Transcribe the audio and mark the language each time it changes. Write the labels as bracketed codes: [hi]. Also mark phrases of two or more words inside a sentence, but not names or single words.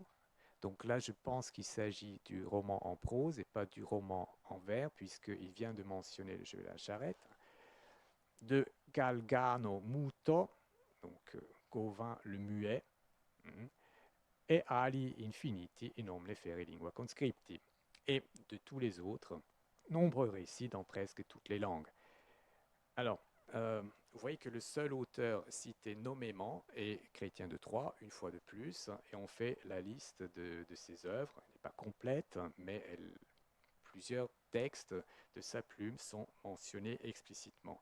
[fr] Donc là, je pense qu'il s'agit du roman en prose et pas du roman en vers, puisqu'il vient de mentionner le jeu de la charrette. De Galgano Muto, donc Gauvin le muet, [la] et Ali Infiniti in omne fere lingua conscripti, [fr] et de tous les autres, nombreux récits dans presque toutes les langues. Alors, vous voyez que le seul auteur cité nommément est Chrétien de Troyes, une fois de plus, et on fait la liste de ses œuvres. Elle n'est pas complète, mais plusieurs textes de sa plume sont mentionnés explicitement.